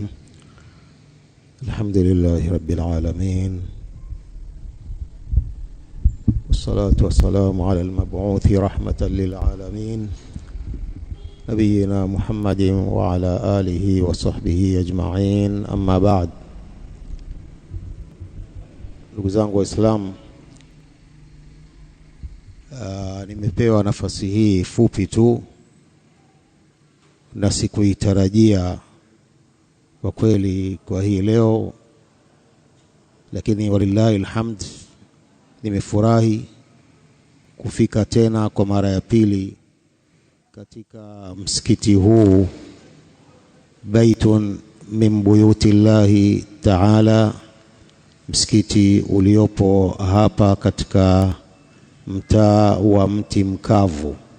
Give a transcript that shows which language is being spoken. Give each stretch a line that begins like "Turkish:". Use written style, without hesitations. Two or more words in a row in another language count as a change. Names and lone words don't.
Arabic: الحمد لله رب العالمين، والصلاة والسلام على المبعوث رحمة للعالمين نبينا محمد وعلى آله وصحبه أجمعين. أما بعد.
Swahili: Ndugu zangu Waislamu, nimepewa nafasi hii fupi tu na sikuitarajia kwa kweli kwa hii leo, lakini
Arabic: ولله الحمد,
Swahili: nimefurahi kufika tena kwa mara ya pili katika msikiti huu,
Arabic: بيت من بيوت الله تعالى,
Swahili: msikiti uliopo hapa katika mtaa wa Mti Mkavu.